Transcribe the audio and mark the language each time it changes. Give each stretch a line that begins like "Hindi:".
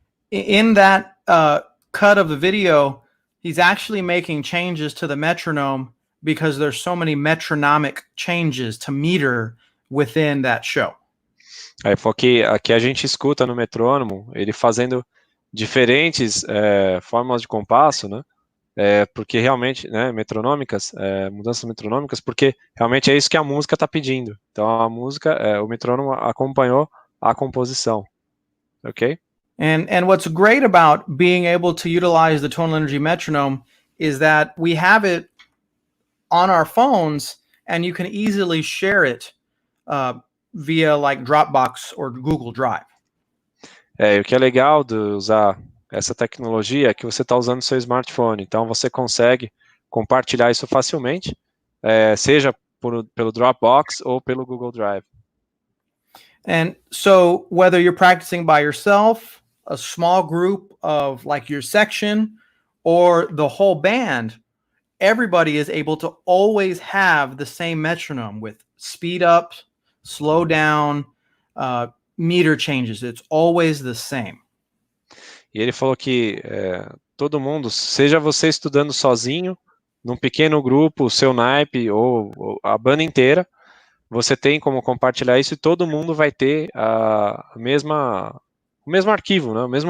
English: In that cut of the video, he's actually making changes to the metronome because there's so many metronomic changes to meter within that show.
Portuguese: Porque aqui a gente escuta no metrônomo ele fazendo diferentes formas de compasso, né? Porque realmente, né, mudanças metronômicas, porque realmente é isso que a música está pedindo. Então a música, o metrônomo acompanhou a composição, ok?
English: And what's great about being able to utilize the Tonal Energy metronome is that we have it on our phones, and you can easily share it via like Dropbox or Google Drive.
Portuguese: O que é legal de usar essa tecnologia é que você está usando seu smartphone, então você consegue compartilhar isso facilmente, seja pelo Dropbox ou pelo Google Drive.
English: And so whether you're practicing by yourself, a small group of like your section, or the whole band, everybody is able to always have the same metronome with speed up, slow down, meter changes. It's always the same.
Portuguese: E ele falou que todo mundo, seja você estudando sozinho, num pequeno grupo, o seu naipe ou a banda inteira, você tem como compartilhar isso e todo mundo vai ter o mesmo arquivo, né?